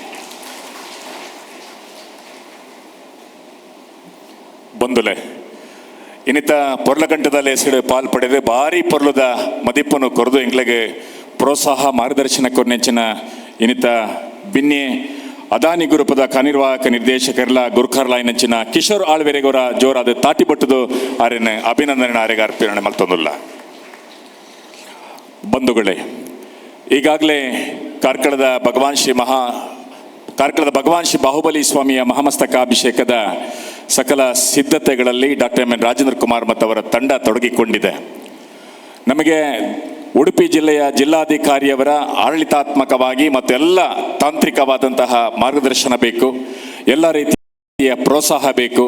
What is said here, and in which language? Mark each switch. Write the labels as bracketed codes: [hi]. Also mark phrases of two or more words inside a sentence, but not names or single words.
[tcy] ಬಂದುಲೆ ಇನ್ನಿತ ಪೊರ್ಲಕಂಠದಲ್ಲಿ ಹೆಸರು ಪಾಲ್ಪಡೆದು ಭಾರಿ ಪೊರ್ಲದ ಮದಿಪ್ಪನ್ನು ಕೊರೆದು ಎಂಗ್ಲಿಗೆ ಪ್ರೋತ್ಸಾಹ ಮಾರ್ಗದರ್ಶನ ಕೊರ್ನೆಂಚಿನ ಇನ್ನಿತ ಬಿನ್ನೆ ಅದಾನಿ ಗ್ರೂಪದ ಕಾರ್ಯನಿರ್ವಾಹಕ ನಿರ್ದೇಶಕರ್ಲ ಗುರ್ಖರ್ಲಾಯ್ನಂಚಿನ ಕಿಶೋರ್ ಆಳ್ವೆರೆಗೋರ ಜೋರಾದ ತಾಟಿ ಬಟ್ಟದು ಆರ್ಯನ ಅಭಿನಂದನೆ ಆರೆಗೆ ಅರ್ಪಣೆ ಮಲ್ತೊಂದುಲ್ಲ [kn] ಬಂಧುಗಳೇ ಈಗಾಗಲೇ ಕಾರ್ಕಳದ ಭಗವಾನ್ ಶ್ರೀ ಬಾಹುಬಲಿ ಸ್ವಾಮಿಯ ಮಹಾಮಸ್ತಕಾಭಿಷೇಕದ ಸಕಲ ಸಿದ್ಧತೆಗಳಲ್ಲಿ ಡಾಕ್ಟರ್ ಎಂ ಎನ್ ರಾಜೇಂದ್ರ ಕುಮಾರ್ ಮತ್ತು ಅವರ ತಂಡ ತೊಡಗಿಕೊಂಡಿದೆ. ನಮಗೆ ಉಡುಪಿ ಜಿಲ್ಲೆಯ ಜಿಲ್ಲಾಧಿಕಾರಿಯವರ ಆಡಳಿತಾತ್ಮಕವಾಗಿ ಮತ್ತು ಎಲ್ಲ ತಾಂತ್ರಿಕವಾದಂತಹ ಮಾರ್ಗದರ್ಶನ ಬೇಕು, ಎಲ್ಲ ರೀತಿಯ ಪ್ರೋತ್ಸಾಹ ಬೇಕು.